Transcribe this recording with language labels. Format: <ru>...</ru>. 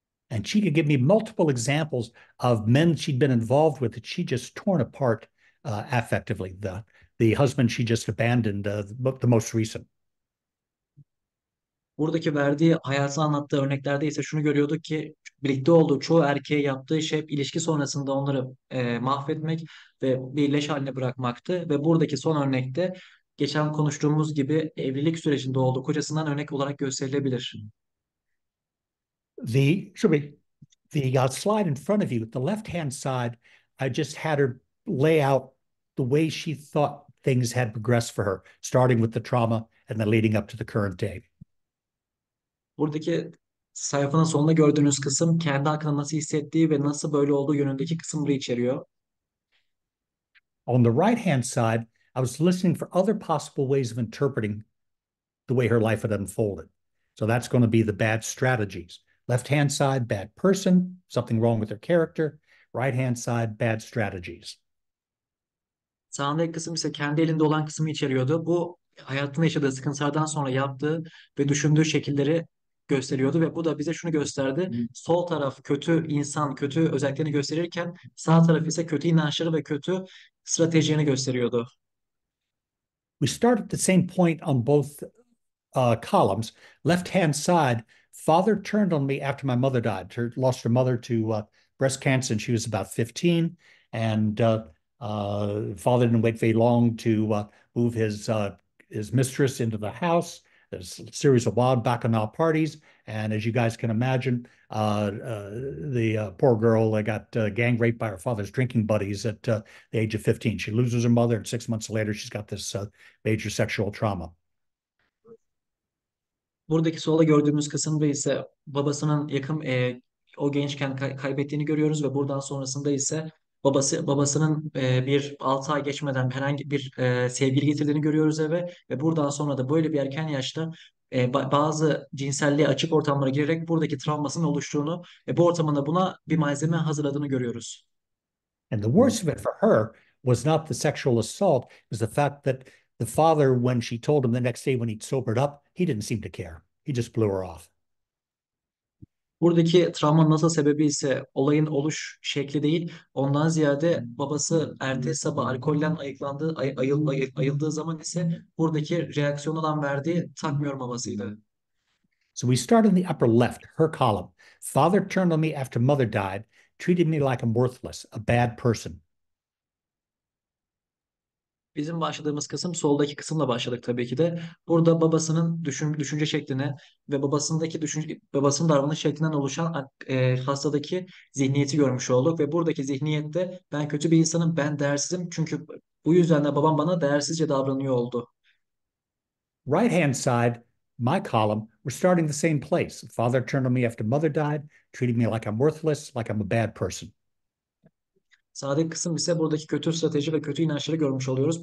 <en>And she could give me multiple examples of men she'd been involved with that she just torn apart affectively. The husband she just abandoned, the most recent.</en> <tr>Buradaki verdiği hayatı anlattığı örneklerde ise şunu görüyorduk ki birlikte olduğu çoğu erkeğe yaptığı şey ilişki sonrasında onları mahvetmek ve bir leş haline bırakmaktı. Ve buradaki son örnekte geçen konuştuğumuz gibi evlilik sürecinde olduğu kocasından örnek olarak gösterilebilir.</tr> <en>Should be the slide in front of you, the left-hand side, I just had her lay out the way she thought things had progressed for her, starting with the trauma and then leading up to the current day.</en> <tr>Buradaki sayfanın sonunda gördüğünüz kısım kendi hakkında nasıl hissettiği ve nasıl böyle olduğu yönündeki kısımları içeriyor.</tr> <en>On the right-hand side, I was listening for other possible ways of interpreting the way her life had unfolded. So that's going to be the bad strategies. Left-hand side, bad person, something wrong with their character. Right-hand side, bad strategies.</en> <tr>Sağındaki kısım ise kendi elinde olan kısmı içeriyordu. Bu hayatında yaşadığı sıkıntılardan sonra yaptığı ve düşündüğü şekilleri gösteriyordu ve bu da bize şunu gösterdi. Sol taraf kötü insan, kötü özelliklerini gösterirken sağ taraf ise kötü inançları ve kötü stratejilerini gösteriyordu.</tr> <en>We start at the same point on both columns. Left-hand side, father turned on me after my mother died. Lost her mother to breast cancer, and she was about 15. And father didn't wait very long to move his mistress into the house. There's a series of wild bacchanal parties, and as you guys can imagine, the poor girl got gang raped by her father's drinking buddies at the age of 15. She loses her mother, and 6 months later, she's got this major sexual trauma.</en> <tr>Buradaki solda gördüğümüz kısımda ise babasının o gençken kaybettiğini görüyoruz ve buradan sonrasında ise babasının bir 6 ay geçmeden herhangi bir sevgili getirdiğini görüyoruz eve ve buradan sonra da böyle bir erken yaşta bazı cinselliğe açık ortamlara girerek buradaki travmasının oluştuğunu ve bu ortamında buna bir malzeme hazırladığını görüyoruz.</tr> <en>And the worst of it for her was not the sexual assault, it was the fact that the father, when she told him the next day when he'd sobered up, he didn't seem to care. He just blew her off.</en> <tr>Buradaki travmanın nasıl sebebi ise olayın oluş şekli değil, ondan ziyade babası ertesi sabah alkolden ayıldığı zaman ise buradaki reaksiyon olan verdiği takmıyorum babasıydı.</tr> <en>So we start in the upper left, her column. Father turned on me after mother died, treated me like I'm worthless, a bad person.</en> <tr>Bizim başladığımız kısım soldaki kısımla başladık tabii ki de. Burada babasının düşünce şekline ve babasının davranış şeklinden oluşan hastadaki zihniyeti görmüş olduk ve buradaki zihniyette ben kötü bir insanım, ben değersizim çünkü bu yüzden de babam bana değersizce davranıyor oldu.</tr> <en>Right-hand side, my column, we're starting the same place. Father turned on me after mother died, treated me like I'm worthless, like I'm a bad person.</en> <tr>Sağdaki kısım ise buradaki kötü strateji ve kötü inançları görmüş oluyoruz.</tr>